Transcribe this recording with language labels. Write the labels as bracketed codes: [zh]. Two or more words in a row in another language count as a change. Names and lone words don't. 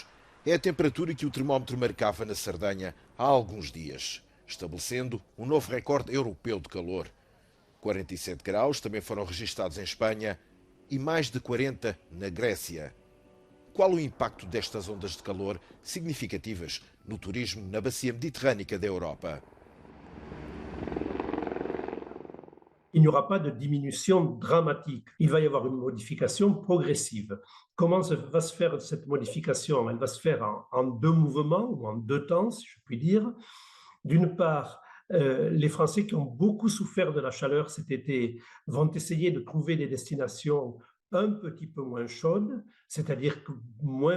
[pt] É a temperatura que o termómetro marcava na Sardenha há alguns dias, estabelecendo um novo recorde europeu de calor. 47 graus também foram registados em Espanha e mais de 40 na Grécia. Qual o impacto destas ondas de calor significativas no turismo na bacia mediterrânica da Europa? [fr] Il n'y aura pas de diminution dramatique. Il va y avoir une modification progressive. Comment va se faire cette modification? Elle va se faire en deux mouvements, ou en deux temps, si je puis dire. D'une part, les Français qui ont beaucoup souffert de la chaleur cet été vont essayer de trouver des destinations un petit peu moins chaudes, c'est-à-dire moins